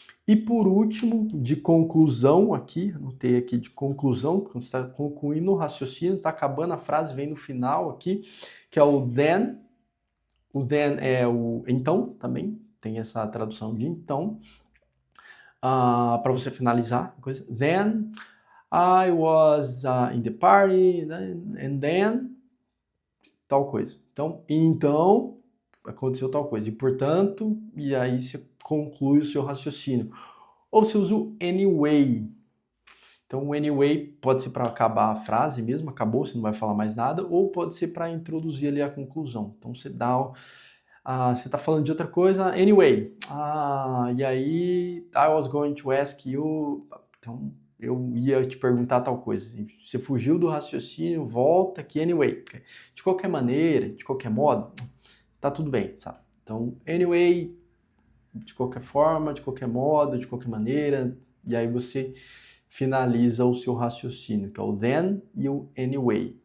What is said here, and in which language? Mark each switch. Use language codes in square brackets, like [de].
[pt] E por último, de conclusão aqui, anotei aqui de conclusão, quando você está concluindo o raciocínio, está acabando a frase, vem no final aqui, que é o then. O then é o então também, tem essa tradução de então. Para você finalizar a coisa. [en] Then I was in the party, and then [pt] tal coisa. Então aconteceu tal coisa. E portanto, e aí você conclui o seu raciocínio. Ou você usa o anyway. Então o anyway pode ser para acabar a frase mesmo, acabou, você não vai falar mais nada, ou pode ser para introduzir ali a conclusão. Então você dá... você está falando de outra coisa, anyway. E aí, [en] I was going to ask you. [pt] Então, eu ia te perguntar tal coisa. Você fugiu do raciocínio, volta aqui, anyway. De qualquer maneira, de qualquer modo, tá tudo bem, sabe? Então, anyway, de qualquer forma, de qualquer modo, de qualquer maneira. E aí você finaliza o seu raciocínio, que é o then e o anyway.